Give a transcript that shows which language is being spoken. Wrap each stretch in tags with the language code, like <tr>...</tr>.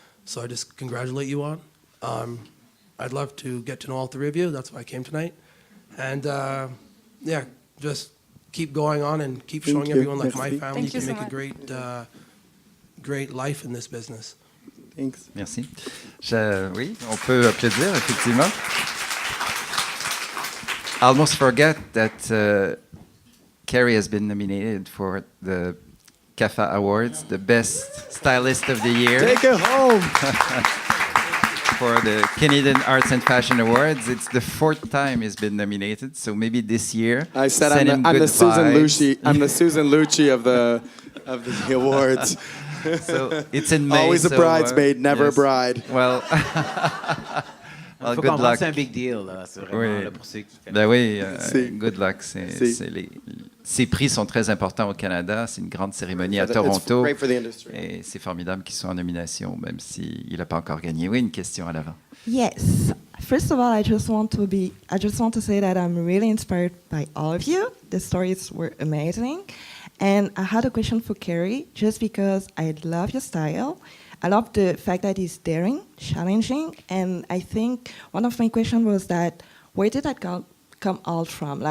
<en>So I just congratulate you on. I'd love to get to know all three of you. That's why I came tonight. And just keep going on and keep showing everyone like my family you can make a great life in this business. Thanks.</en> <fr>Merci. Oui, on peut applaudir, effectivement.</fr> <en>I almost forgot that Carrie has been nominated for the CAFA Awards, the Best Stylist of the Year. Take it home! For the Canadian Arts and Fashion Awards. It's the 4th time he's been nominated, so maybe this year. I said I'm the Susan Lucci. I'm the Susan Lucci of the awards. So it's in May. Always a bridesmaid, never a bride. Well, well, good luck.</en> <fr>C'est un big deal, là. C'est vraiment là, pour ceux qui ben oui,</fr> <en>good luck.</en> <fr>Ces prix sont très importants au Canada. C'est une grande cérémonie à Toronto. Et c'est formidable qu'ils soient en nomination, même s'il n'a pas encore gagné. Oui, une question à l'avant.</fr> <en>Yes. First of all, I just want to say that I'm really inspired by all of you. The stories were amazing. And I had a question for Carrie, just because I love your style. I love the fact that it's daring, challenging, and I think one of my questions was that where did that come all from?</en>